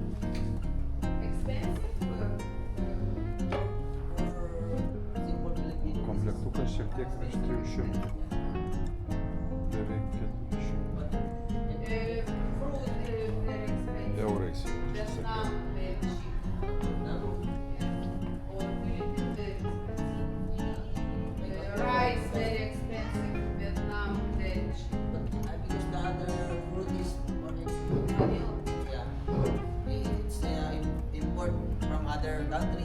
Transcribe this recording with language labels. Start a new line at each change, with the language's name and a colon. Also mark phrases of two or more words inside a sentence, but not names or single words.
Lithuanian: Komplektukas šiek tiek virš 300. Beveik 400 eurais. Čia sakiau.
English: Rice very expensive, Vietnam very cheap. Because the other fruit is it's import from other country.